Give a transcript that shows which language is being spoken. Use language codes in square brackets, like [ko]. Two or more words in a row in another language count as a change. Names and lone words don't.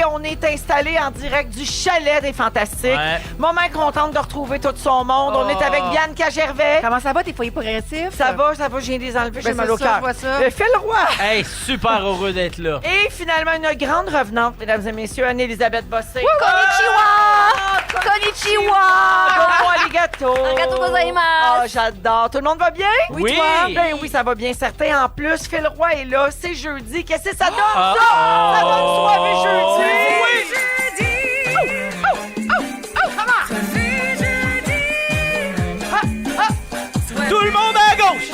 [fr] On est installé en direct du chalet des Fantastiques. Ouais. Maman est contente de retrouver tout son monde. On est avec Bianca Gervais. Comment ça va, tes foyers progressifs? Ça va, je viens de les enlever, j'ai Ben, mal c'est au ça, cœur. je vois ça. Phil Roy. Hey, super heureux d'être là. Et finalement, une grande revenante, mesdames et messieurs, Anne-Élisabeth Bossé. [ja] こんにちは！こんにちは! どうもありがとう! ありがとうございます! [fr] Ah, j'adore. Tout le monde va bien? Oui. toi? Ben oui, ça va bien, certain. En plus, Phil Roy est là. C'est jeudi. Qu'est-ce que ça donne, Ah, ça? ah. Ça donne soirée jeudi. Tout le monde à gauche!